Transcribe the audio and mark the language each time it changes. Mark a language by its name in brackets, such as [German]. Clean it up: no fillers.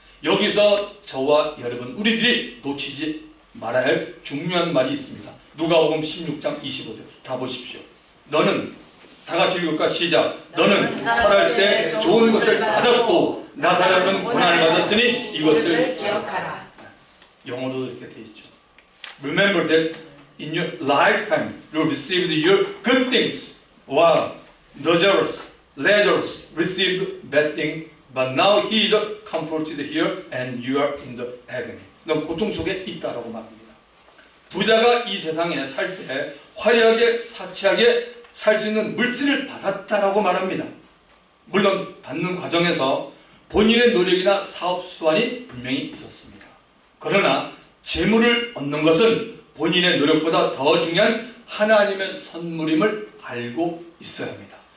[Korean] 여기서 저와 여러분 우리들이 놓치지 말아야 할 중요한 말이 있습니다. 누가복음 16장 25절 다 보십시오. 너는 다 같이 읽을까? 시작. 너는 살할 때 좋은 것을 받았고 나사로는 고난을 받았으니 이것을 기억하라. 영어로도 이렇게 되어 있죠. [English] Remember that in your lifetime you received your good things while Lazarus received bad things, but now he is comforted here and you are in the agony. [Korean] 넌 고통 속에 있다라고 말합니다. 부자가 이 세상에 살 때 화려하게 사치하게 살 수 있는 물질을 받았다라고 말합니다. 물론 받는 과정에서 본인의 노력이나 사업 수완이 분명히 있었습니다. 그러나 재물을 얻는 것은 본인의 노력보다 더 중요한 하나님의 선물임을 알고 있어야 합니다.